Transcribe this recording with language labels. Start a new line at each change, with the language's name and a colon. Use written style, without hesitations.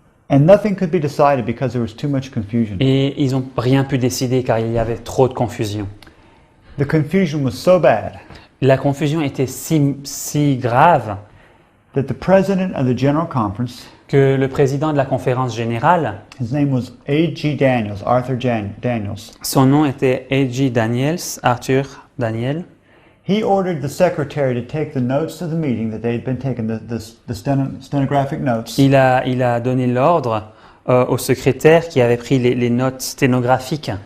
English: And nothing could be decided because there was too much confusion.
French: Et ils n'ont rien pu décider car il y avait trop de confusion.
English: The confusion was so bad
French: La confusion était si grave
English: that the president of the General Conference,
French: que le président de la conférence générale,
English: his name was A.G. Daniels, Arthur Daniels,
French: son nom était A.G. Daniels, Arthur Daniel,
English: he ordered the secretary to take the notes of the meeting that they had been taking, the stenographic notes,
French: il a donné l'ordre au secrétaire qui avait pris les notes sténographiques